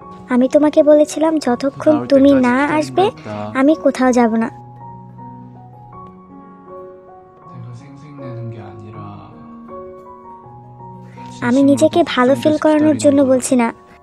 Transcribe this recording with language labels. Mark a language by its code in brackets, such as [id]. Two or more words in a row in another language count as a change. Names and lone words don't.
[bn] আমি তোমাকে বলেছিলাম যতক্ষণ [ko] 나올 [bn] তুমি [ko] 때까지 [bn] না [ko] 기다린 [bn] আসবে [ko] 거였다. [bn] আমি কোথাও যাব না। [ko] 내가 생색내는 게 아니라 [bn] আমি নিজেকে ভালো ফিল করানোর জন্য বলছি না।